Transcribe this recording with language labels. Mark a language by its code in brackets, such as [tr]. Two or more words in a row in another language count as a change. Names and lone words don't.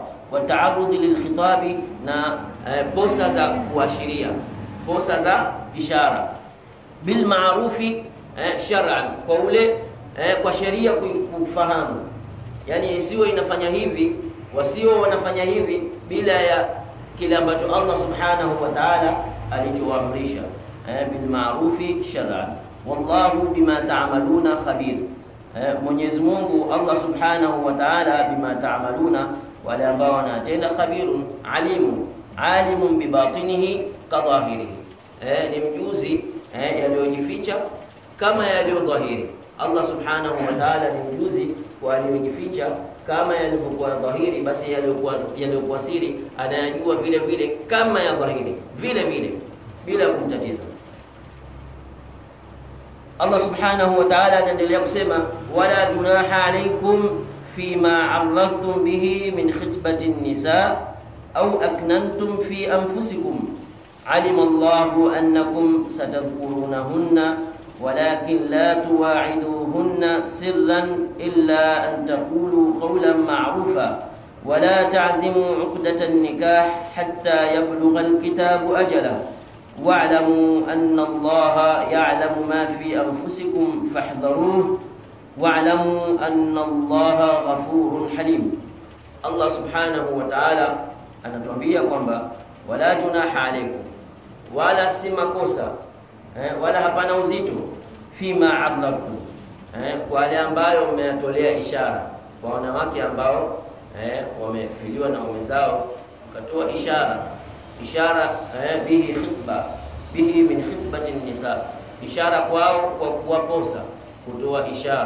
[ar] والتعرض للخطبة, [sw] na posa za kuashiria, posa za ishara, [ar] بالمعروف شرعا, [sw] kwa ule kwa sheria kufahamu, yani isiwe inafanya hivi wasio wanafanya hivi bila ya kile ambacho [ar] الله سبحانه وتعالى [sw] alichoamrisha, [ar] بالمعروف شرعا. والله بما تعملون خبير, [sw] Mwenyezi Mungu [ar] الله سبحانه وتعالى بما تعملون, [sw] wale ambao wanatenda, [ar] خبير عليم بباطنه كظاهره, [sw] ni mjuzi yaliyojificha kama yaliyodhahiri. [ar] الله سبحانه وتعالى [sw] ni mjuzi kwa yaliyojificha kama yalivyokuwa dhahiri, basi yalivyokuwa siri anayajua vile vile kama ya dhahiri vile vile bila kumtatiza. [ar] الله سبحانه وتعالى [sw] anaendelea kusema [ar] ولا جناح عليكم فيما عرضتم به من خطبة النساء أو أكننتم في أنفسكم علم الله أنكم ستذكرونهن ولكن لا تواعدوهن سرا إلا أن تقولوا قولا معروفا ولا تعزموا عقدة النكاح حتى يبلغ الكتاب أجله واعلموا أن الله يعلم ما في أنفسكم فاحذروه واعلموا أن الله غفور حليم. الله سبحانه وتعالى [sw] anatuambia kwamba [ar] ولا جناح عليكم, [sw] wala si makosa wala hapana uzito, [ar] فيما أبلقت, [sw] kwa wale ambao wameyatolea ishara, kwa wanawake ambao wamefiliwa na waume zao, wakatoa ishara [ar] به من خطبة نساء, [sw] ishara kwao kwa kuwaposa, kutoa ishara.